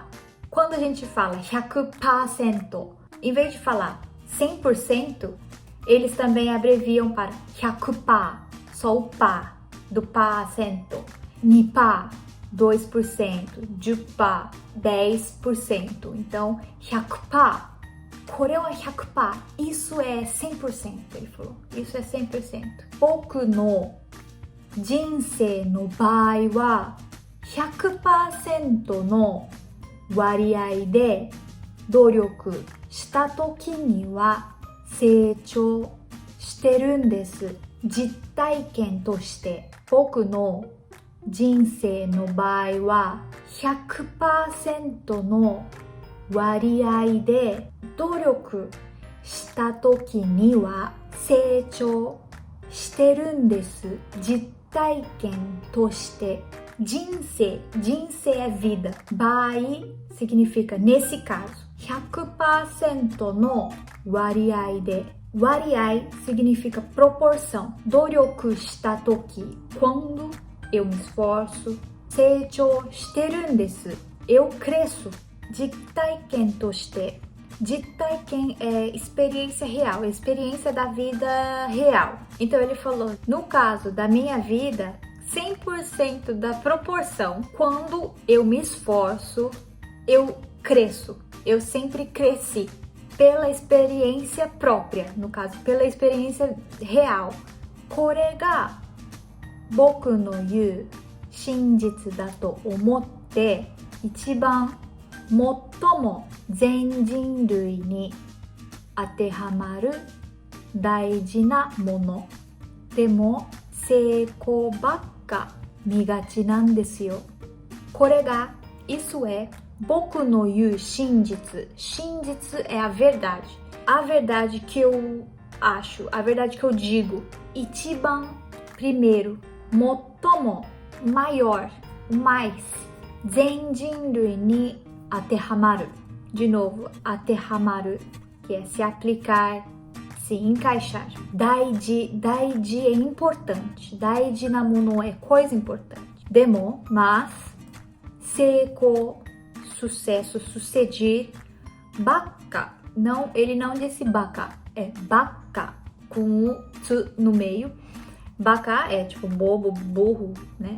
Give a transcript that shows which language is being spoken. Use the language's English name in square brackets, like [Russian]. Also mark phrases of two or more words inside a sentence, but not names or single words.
[Portuguese] Quando a gente fala 100%, em vez de falar 100%, eles também abreviam para 100%, só o pá, do pá-cento. 2%, 2%, 10%, 10%. Então, 100%, [Japanese] これは 100%, [Portuguese] isso é 100%, ele falou. Isso é 100%. [Japanese] 僕の人生の場合は 100% の割合で努力した時には成長してるんです。実体験として僕の人生の場合は 100% の割合で努力した時には成長してるんです。実体験として人生 [Portuguese] é vida. 場合 significa nesse caso. [Japanese] 100% の割合で [Portuguese] Wariai significa proporção. [Japanese] 努力した時 [Portuguese] quando eu me esforço. [Japanese] 成長してるんです [Portuguese] eu cresço. [Japanese] 実体験として実体験 [Portuguese] é experiência real, experiência da vida real. Então ele falou, no caso da minha vida, 100% da proporção, quando eu me esforço, eu cresço, eu sempre cresci pela experiência própria, no caso, pela experiência real. [Japanese] これが僕の言う真実だと思って一番最も全人類に当てはまる大事なもの。でも成功ばっか見がちなんですよ。これが、 [Portuguese] isso é [Japanese] 僕の言う真実。 [Portuguese] 真実 é a verdade. A verdade que eu acho, a verdade que eu digo. Ichiban, primeiro. Motomo, maior, mais. [Japanese] 全人類に当てはまる. [Portuguese] De novo, atehamaru, que é se aplicar, se encaixar. Daiji, daiji é importante. [Japanese] 大事なもの [Portuguese] é coisa importante. Demo, mas. Seiko, sucesso, suceder. Baka, não, ele não disse baka, é baka, com o tsu no meio. Baka é tipo bobo, burro, né?